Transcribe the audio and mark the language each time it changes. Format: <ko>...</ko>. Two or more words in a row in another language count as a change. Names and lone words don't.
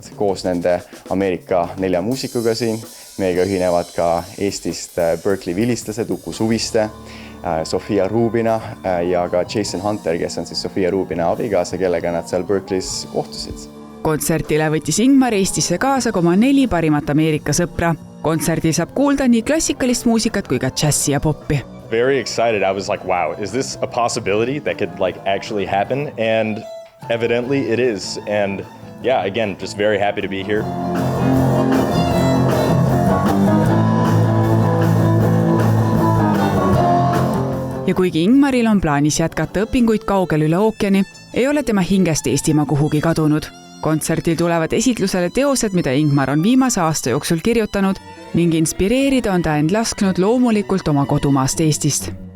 <et>Koos nende Ameerika 4 muusikuga siin. Meiega ühinevad ka Eestist Berkeley vilistased, Uku Suviste, Sofia Rubina ja ka Jason Hunter, kes on siis Sofia Rubina abikaasa, kellega nad seal Berkeley's kohtusid. Kontsertile võttis Ingmar Eestisse kaasa oma 4 parimat Ameerika sõpra. Kontserdil saab kuulda nii klassikalist muusikat kui ka džässi ja poppi.</et> <en>Very excited. I was like, wow, is this a possibility that could actually happen? And evidently it is. And yeah, again, just very happy to be here.</en> <et>Ja kuigi Ingmaril on plaanis jätkata õpinguid kaugel üle ookeani, ei ole tema hingest Eestimaa kuhugi kadunud. Kontserdil tulevad esitlusele teosed, mida Ingmar on viimase aasta jooksul kirjutanud ning inspireerida on ta end lasknud loomulikult oma kodumaast Eestist.</et>